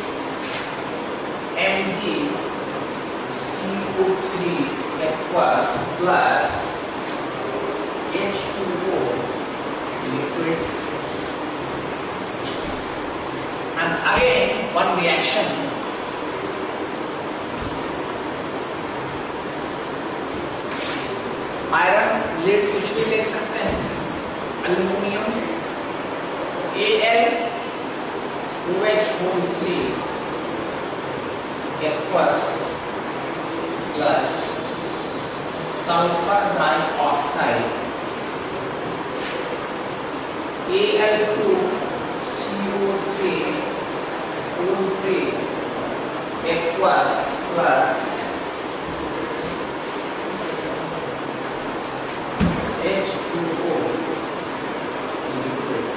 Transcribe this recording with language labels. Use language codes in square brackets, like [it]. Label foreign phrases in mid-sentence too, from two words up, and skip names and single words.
[en] MgCO3 aqueous plus H2O liquid, and again one reaction. iron lead [hi] कुछ भी ले सकते हैं, [en] एल्युमिनियम Al2H3 aqueous plus sulfur dioxide Al2CO3 aqueous plus H2O liquid.